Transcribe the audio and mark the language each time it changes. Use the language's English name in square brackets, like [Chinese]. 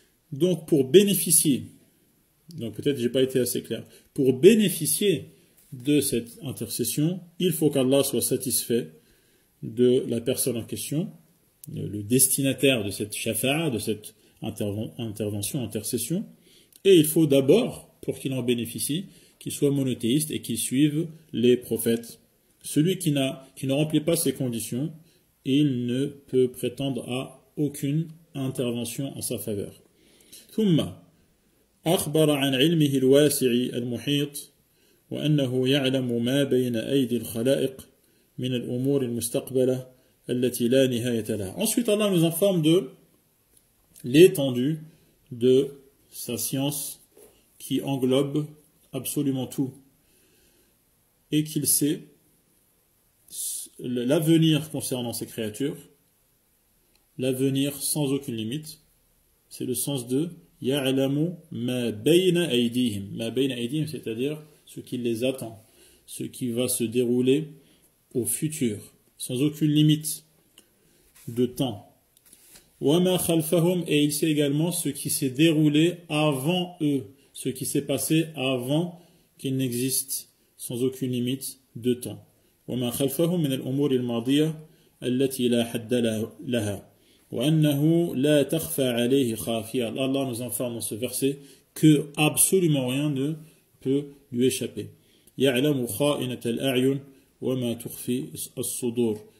[French] Donc pour bénéficier, donc peut-être j'ai pas été assez clair, pour bénéficier de cette intercession, il faut qu'Allah soit satisfait de la personne en question, le destinataire de cette shafa'a, de cette intervention, intercession, et il faut d'abord, pour qu'il en bénéficie, qu'il soit monothéiste et qu'il suive les prophètes. Celui qui ne remplit pas ces conditions, il ne peut prétendre à aucune intervention en sa faveur. [Arabic] ثم أخبر عن علمه الواسع المحيط وأنه يعلم ما بين أيدي الخلائق من الأمور المستقبلة التي لا نهاية لها. [French] Ensuite, Allah nous informe de l'étendue de sa science qui englobe absolument tout et qu'il sait l'avenir concernant ces créatures, l'avenir sans aucune limite. C'est le sens de [Arabic] ya'lamu ma bayna aydihim. Ma bayna aydihim, [French] c'est-à-dire ce qui les attend, ce qui va se dérouler au futur, sans aucune limite de temps. [Arabic] Wa ma khalfahum, [French] et il sait également ce qui s'est déroulé avant eux, ce qui s'est passé avant qu'il n'existe, sans aucune limite de temps. [Arabic] Wa ma khalfahum min al-umur al-madiyah allati la hadda laha. وأنه لا تخفى عليه خافية. [French] Allah nous informe dans ce verset que absolument rien ne peut lui échapper. [Arabic] يعلم خائنة الأعين وما تخفي الصدور.